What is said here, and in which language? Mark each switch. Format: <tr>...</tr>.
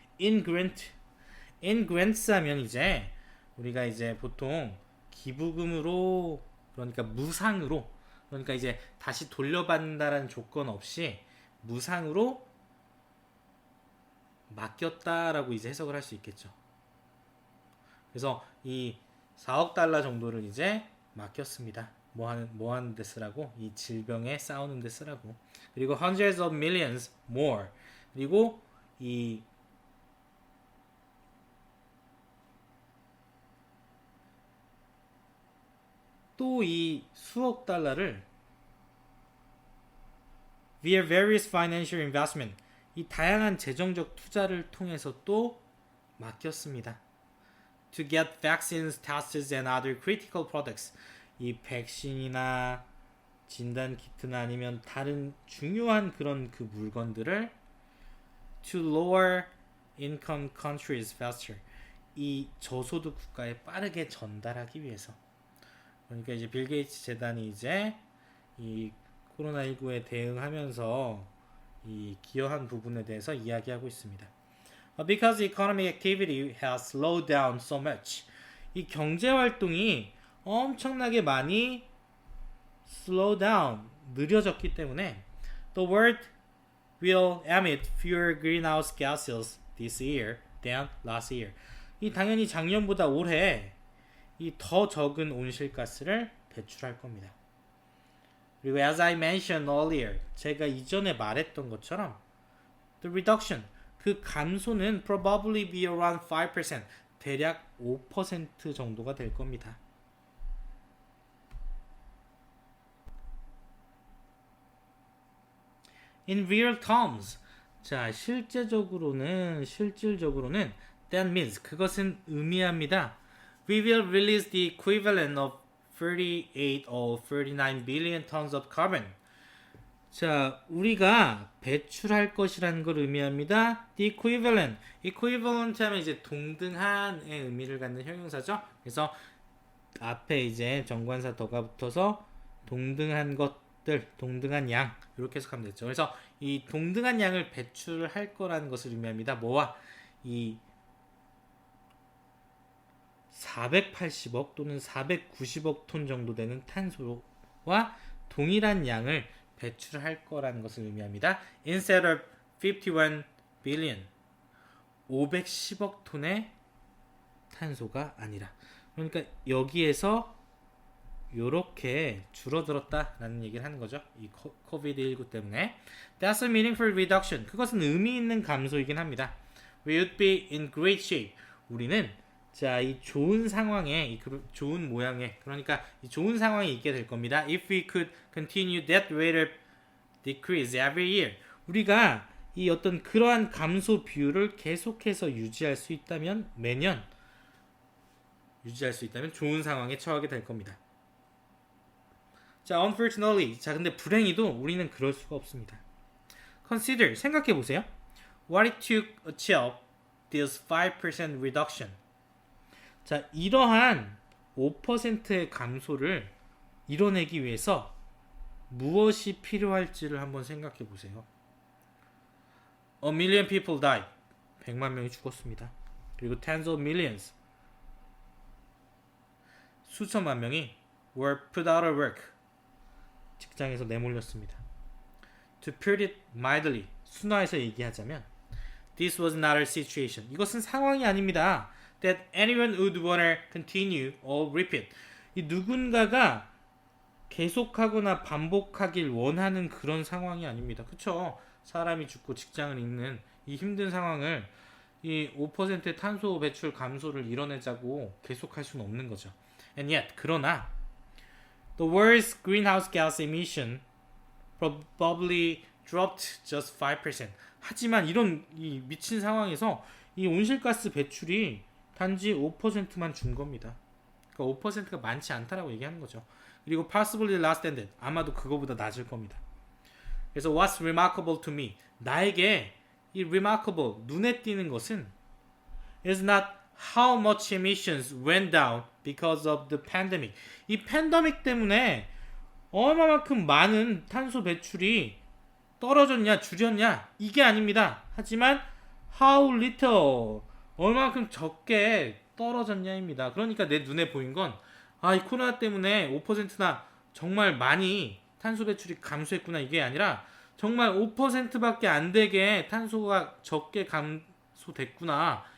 <en>in grants</en> <ko>하면 이제 우리가 이제 보통 기부금으로, 그러니까 무상으로, 그러니까 이제 다시 돌려받는다라는 조건 없이 무상으로 맡겼다라고 이제 해석을 할 수 있겠죠. 그래서 이 4억 달러 정도를 이제 맡겼습니다. 뭐 하는 데 쓰라고? 이 질병에 싸우는 데 쓰라고. 그리고</ko> <en>hundreds of millions more.</en> <ko>그리고 이 또 이 수억 달러를</ko> <en>via various financial investment,</en> <ko>이 다양한 재정적 투자를 통해서 또 맡겼습니다.</ko> <en>To get vaccines, tests, and other critical products.</en> <ko>이 백신이나 진단 키트나 아니면 다른 중요한 그런 그 물건들을</ko> <en>to lower income countries faster.</en> <ko>이 저소득 국가에 빠르게 전달하기 위해서. 그러니까 이제 빌 게이츠 재단이 이제 이 코로나19에 대응하면서 이 기여한 부분에 대해서 이야기하고 있습니다.</ko> <en>Because economic activity has slowed down so much.</en> <ko>이 경제 활동이 엄청나게 많이</ko> <en>slow down,</en> <ko>느려졌기 때문에</ko> <en>the world will emit fewer greenhouse gases this year than last year.</en> <ko>이 당연히 작년보다 올해 이 더 적은 온실가스를 배출할 겁니다. 그리고</ko> <en>as I mentioned earlier,</en> <ko>제가 이전에 말했던 것처럼</ko> <en>the reduction,</en> <ko>그 감소는</ko> <en>probably be around 5%,</en> <ko>대략 5% 정도가 될 겁니다.</ko> <en>In real terms,</en> <ko>자, 실질적으로는</ko> <en>that means,</en> <ko>그것은 의미합니다.</ko> <en>We will release the equivalent of 38 or 39 billion tons of carbon.</en> <ko>자, 우리가 배출할 것이라는 걸 의미합니다. The equivalent 하면 이제 동등한의 의미를 갖는 형용사죠. 그래서 앞에 이제 정관사 더가 붙어서 동등한 것들, 동등한 양 이렇게 해석하면 되죠. 그래서 이 동등한 양을 배출할 거라는 것을 의미합니다. 뭐와? 이 480억 또는 490억 톤 정도 되는 탄소와 동일한 양을 배출할 거라는 것을 의미합니다.</ko> <en>Instead of 51 billion,</en> <ko>510억 톤의 탄소가 아니라. 그러니까 여기에서 요렇게 줄어들었다라는 얘기를 하는 거죠. 이 코비드19 때문에.</ko> <en>That's a meaningful reduction.</en> <ko>그것은 의미 있는 감소이긴 합니다.</ko> <en>We would be in great shape.</en> <ko>우리는 자, 이 좋은 상황에, 이 좋은 모양에, 그러니까 이 좋은 상황에 있게 될 겁니다.</ko> <en>If we could continue that rate of decrease every year.</en> <ko>우리가 이 어떤 그러한 감소 비율을 계속해서 유지할 수 있다면, 매년 유지할 수 있다면 좋은 상황에 처하게 될 겁니다.</ko> <en>자, unfortunately.</en> <ko>자, 근데 불행히도 우리는 그럴 수가 없습니다.</ko> <en>Consider,</en> <ko>생각해 보세요.</ko> <en>What it took to achieve this 5% reduction.</en> <ko>자, 이러한 5%의 감소를 이뤄내기 위해서 무엇이 필요할지를 한번 생각해 보세요.</ko> <en>A million people died.</en> <ko>100만 명이 죽었습니다. 그리고</ko> <en>tens of millions.</en> <ko>수천만 명이</ko> <en>were put out of work.</en> <ko>직장에서 내몰렸습니다.</ko> <en>To put it mildly,</en> <ko>순화해서 얘기하자면</ko> <en>this was not a situation.</en> <ko>이것은 상황이 아닙니다.</ko> <en>That anyone would wanna continue or repeat.</en> <ko>이 누군가가 계속하거나 반복하길 원하는 그런 상황이 아닙니다. 그쵸? 사람이 죽고 직장을 잃는 이 힘든 상황을 이 5%의 탄소 배출 감소를 이뤄내자고 계속할 수는 없는 거죠.</ko> <en>And yet,</en> <ko>그러나</ko> <en>the world's greenhouse gas emission probably dropped just 5%.</en> <ko>하지만 이런 이 미친 상황에서 이 온실가스 배출이 단지 5%만 준 겁니다. 그러니까 5%가 많지 않다라고 얘기하는 거죠. 그리고</ko> <en>possibly less than that.</en> <ko>아마도 그거보다 낮을 겁니다. 그래서</ko> <en>what's remarkable to me.</en> <ko>나에게 이</ko> <en>remarkable,</en> <ko>눈에 띄는 것은</ko> <en>is not how much emissions went down because of the pandemic.</en> <ko>이 팬데믹 때문에 얼마만큼 많은 탄소 배출이 떨어졌냐, 줄였냐, 이게 아닙니다. 하지만</ko> <en>how little,</en> <ko>얼마만큼 적게 떨어졌냐입니다. 그러니까 내 눈에 보인 건 이 코로나 때문에 5%나 정말 많이 탄소 배출이 감소했구나, 이게 아니라 정말 5%밖에 안 되게 탄소가 적게 감소됐구나.</ko>